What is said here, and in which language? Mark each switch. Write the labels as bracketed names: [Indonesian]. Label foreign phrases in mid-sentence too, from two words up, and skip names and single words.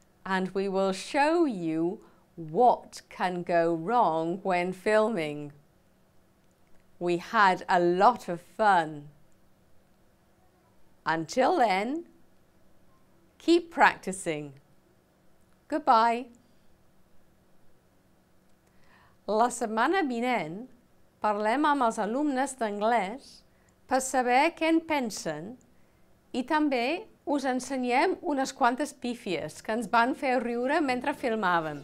[English] and we will show you what can go wrong when filming. We had a lot of fun. Until then, keep practicing. Goodbye. [Catalan] La setmana vinent parlem amb els alumnes d'anglès per saber què en pensen i també us ensenyem unes quantes pífies que ens van fer riure mentre filmàvem.